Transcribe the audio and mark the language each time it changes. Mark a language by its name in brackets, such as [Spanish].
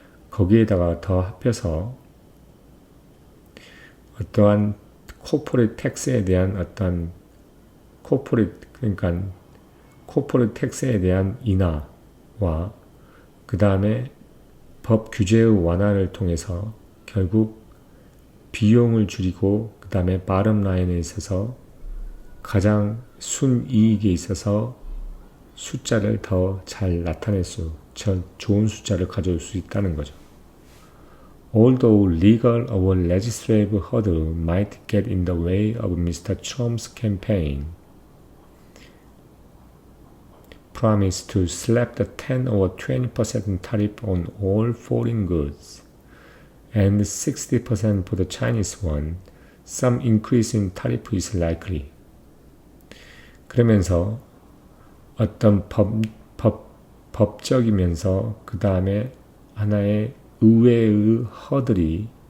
[Korean] 거기에다가 더 합해서 어떠한 코퍼레이트 텍스에 대한 어떤 그러니까 코퍼레이트 텍스에 대한 인하와 그 다음에 법 규제의 완화를 통해서 결국 비용을 줄이고, 그 다음에 bottom line에 있어서 가장 순이익에 있어서 숫자를 더 잘 나타낼 좋은 숫자를 가져올 수 있다는 거죠. [English] Although legal or legislative hurdle might get in the way of Mr. Trump's campaign promise to slap the 10 or 20% tariff on all foreign goods and 60% for the Chinese one, some increase in tariff is likely. [Korean] 그러면서 어떤 법적이면서 그 다음에 하나의 의회의 허들이